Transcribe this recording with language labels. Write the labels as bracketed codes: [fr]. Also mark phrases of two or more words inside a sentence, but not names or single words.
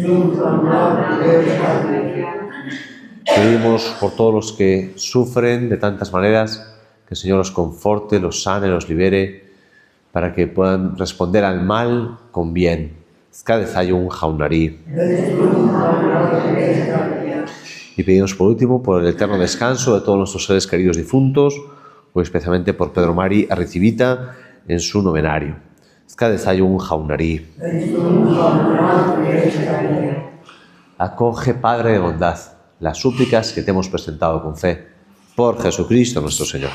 [es] Pedimos por todos los que sufren de tantas maneras, que el Señor los conforte, los sane, los libere, para que puedan responder al mal con bien. [eu] Skadezayun Jaunari. [es] Y pedimos por último por el eterno descanso de todos nuestros seres queridos difuntos, o especialmente por Pedro Mari Arricibita en su novenario. [eu] Ezka dezagun jaunari. [es] Acoge, Padre de bondad, las súplicas que te hemos presentado con fe. Por Jesucristo nuestro Señor.